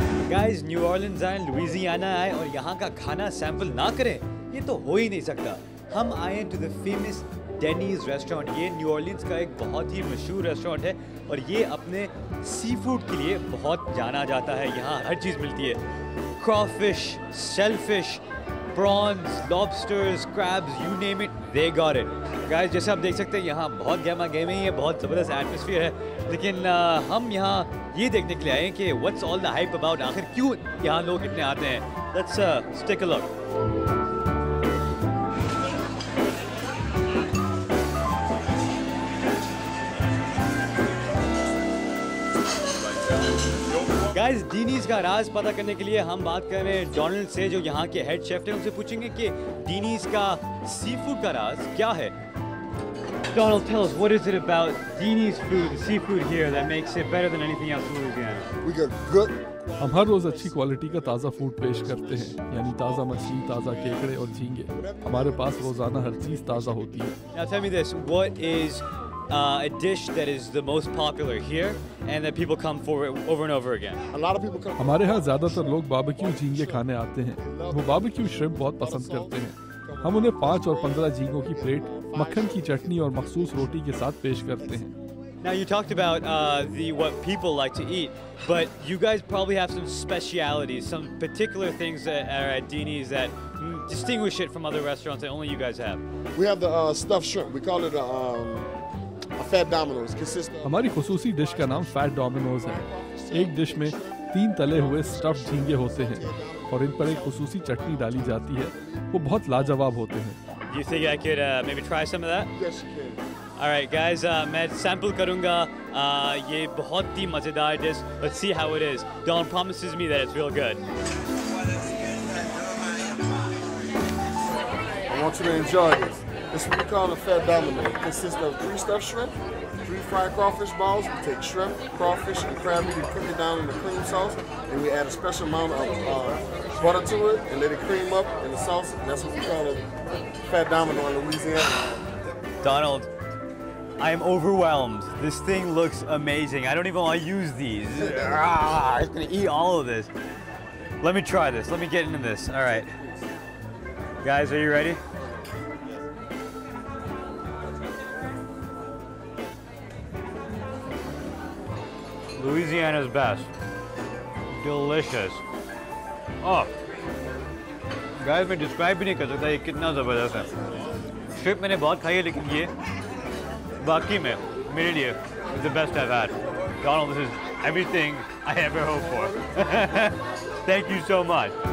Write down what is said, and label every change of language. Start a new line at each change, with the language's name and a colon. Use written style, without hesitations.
Hindi: Guys, new Orleans आए, Louisiana आए और यहाँ का खाना सैंपल ना करें, ये तो हो ही नहीं सकता। हम आए
English: to the famous
Hindi: डेनीज रेस्टोरेंट। ये न्यू ऑर्लिन्स का एक बहुत ही मशहूर रेस्टोरेंट है और ये अपने सी फूड के लिए बहुत जाना जाता है। यहाँ हर चीज़ मिलती है,
English: crawfish, shellfish, prawns, lobsters, crabs, you name it, they got it.
Hindi: Guys, जैसे आप देख सकते हैं यहाँ बहुत गहमा गहमी है, बहुत ज़बरदस्त एटमॉस्फेयर है, लेकिन हम यहाँ ये देखने के लिए आए हैं कि
English: what's all the hype about,
Hindi: आखिर क्यों यहाँ लोग इतने आते हैं।
English: Let's take a look.
Hindi: Guys, डीनीज का राज पता करने के लिए हम बात कर रहे हैं डोनाल्ड से, जो यहाँ के हेड शेफ हैं। उनसे पूछेंगे कि डीनीज का सी फूड का राज क्या है।
English: Donald, tell us, what is it about Dini's food, the seafood here, that makes it better than anything else in Louisiana? We got good.
Hindi: हम हर रोज अच्छी क्वालिटी का ताज़ा फूड पेश करते हैं, यानी ताज़ा मछली, ताज़ा केकड़े और झींगे। हमारे पास रोजाना हर चीज़ ताज़ा होती है।
English: Now tell me this, what is a dish that is the most popular here and that people come for over and over again? A lot of people come.
Hindi: हमारे यहाँ ज़्यादातर लोग बारबेक्यू झींगे खाने आते हैं। वो बारबेक्यू श्रिम्प बहुत पसंद करते हैं। हम उन्हें 5 और 15 झींगों की प्लेट, मक्खन की चटनी और मखसूस रोटी के साथ पेश करते हैं।
English: Now you talked about what people like to eat, but you guys probably have some specialities, some particular things that are at Dini's that distinguish it from other restaurants that only you guys have. We have the stuffed shrimp. We call it a fat Domino's.
Hindi: हमारी खुसूसी dish का नाम fat Domino's है। एक dish में 3 तले हुए stuffed झींगे होते हैं और इन पर एक खुसूसी चटनी डाली जाती है। वो बहुत लाजवाब होते हैं।
English: You think I could maybe try some of that? Yes, you can. All right, guys,
Hindi: मैं sample करूँगा ये बहुत ही मज़ेदार dish.
English: Let's see how it is. Don promises me that it's real good. I want you to enjoy this. This is what we call a fat domino. It consists of 3 stuffed shrimp, 3 fried crawfish balls. We take shrimp, crawfish, and crab meat and cook it down in the cream sauce. And we add a special amount of butter to it and let it cream up in the sauce. And that's what we call a fat domino in Louisiana. Donald, I am overwhelmed. This thing looks amazing. I don't even want to use these. I'm just going to eat all of this. Let me try this. Let me get into this. All right. Guys, are you ready? Louisiana's best. Delicious. Oh.
Hindi: Guys, मैं describe भी नहीं कर सकता ये कितना ज़बरदस्त है। Shrimp मैंने बहुत खाई है, लेकिन ये वाकई में मेरे लिए
English: the best I've had. Donald, this is everything I ever hoped for. Thank you so much.